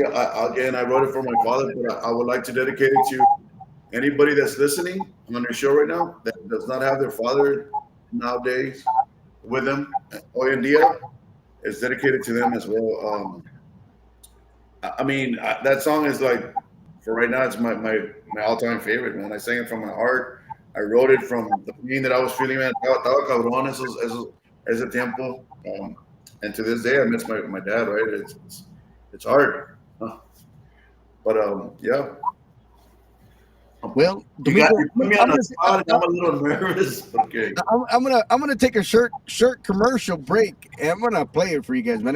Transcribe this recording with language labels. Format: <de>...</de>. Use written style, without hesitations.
<en>Again, I wrote it for my father, but I would like to dedicate it to anybody that's listening on your show right now that does not have their father nowadays with them.</en> <es>Hoy en día,</es> <en>it's dedicated to them as well. I mean, that song is like, for right now, it's my all-time favorite, man. I sang it from my heart. I wrote it from the pain that I was feeling, man.</en> <es>Estaba cabrón ese tiempo.</es> <en>And to this day, I miss my dad, right? It's hard. Huh? But, yeah. Well, You put me on the spot, and I'm a little nervous. Okay. I'm gonna take a shirt commercial break, and I'm gonna play it for you guys, man.</en>